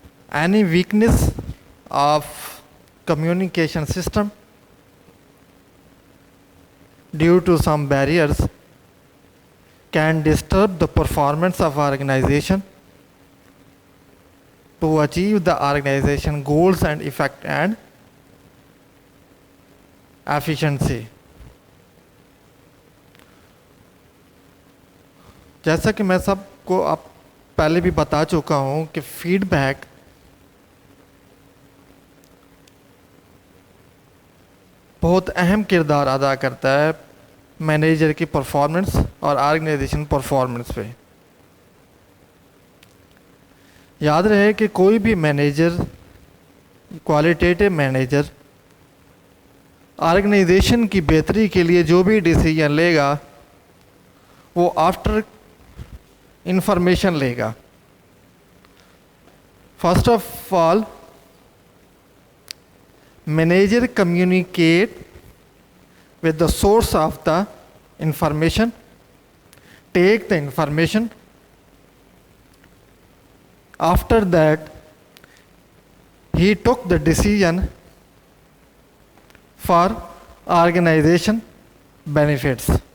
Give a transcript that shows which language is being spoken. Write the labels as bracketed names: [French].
[English] Any weakness of communication system due to some barriers can disturb the performance of organization to achieve the organization goals and effect and efficiency. [Urdu] جیسا کہ میں سب کو اب پہلے بھی بتا چکا ہوں کہ فیڈ بیک بہت اہم کردار ادا کرتا ہے مینیجر کی پرفارمنس اور آرگنائزیشن پرفارمنس پہ. یاد رہے کہ کوئی بھی مینیجر، کوالٹیٹیو مینیجر آرگنائزیشن کی بہتری کے لیے جو بھی ڈیسیژن لے گا وہ آفٹر انفارمیشن لے گا. [English] First of all, manager communicate with the source of the information, take the information. After that, he took the decision for organization benefits.